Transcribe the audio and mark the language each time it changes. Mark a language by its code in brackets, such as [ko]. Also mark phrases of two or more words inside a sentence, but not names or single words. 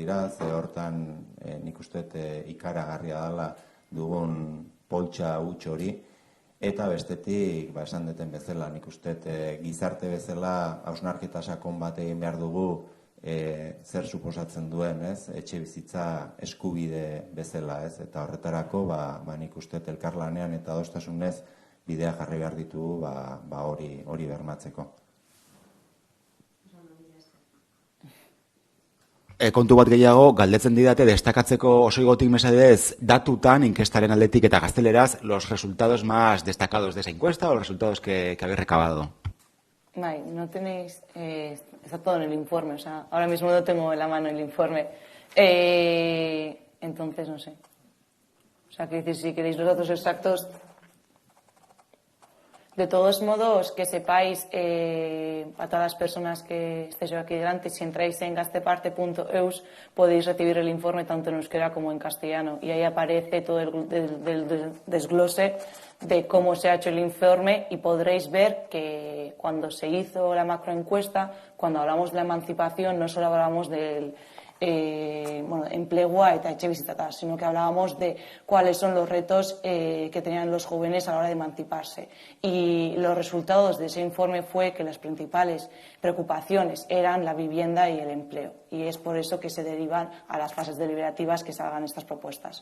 [eu] dira, ze hortan nik uste ikaragarria dela dugun poltsa huts hori, eta bestetik, esan deten bezala, nik uste gizarte bezala hausnarketa sakon bat egin behar dugu zer suposatzen duen, ez, etxe bizitza eskubide bezala, ez, eta horretarako, nik uste elkarlanean eta adostasunez bidea jarri behar ditugu, hori bermatzeko. Kontu bat gehiago, galdetzen didate destakatzeko osoigotik mesedez datutan, inkestaren aldetik eta gazteleraz, [es] los resultados más destacados de esa encuesta o los resultados que habéis recabado. No tenéis, está todo en el informe, o sea, ahora mismo no tengo en la mano el informe, entonces no sé. O sea, que decir, si queréis los datos exactos. De todos modos, que sepáis, a todas las personas que estéis aquí delante, si entráis en gasteparte.eus podéis recibir el informe tanto en euskera como en castellano. Y ahí aparece todo el desglose de cómo se ha hecho el informe y podréis ver que cuando se hizo la macroencuesta, cuando hablamos de la emancipación, no solo hablamos del [eu] enplegua eta etxebizitza, [es] sino que hablábamos de cuáles son los retos que tenían los jóvenes a la hora de emanciparse. Y los resultados de ese informe fue que las principales preocupaciones eran la vivienda y el empleo. Y es por eso que se derivan a las fases deliberativas que salgan estas propuestas.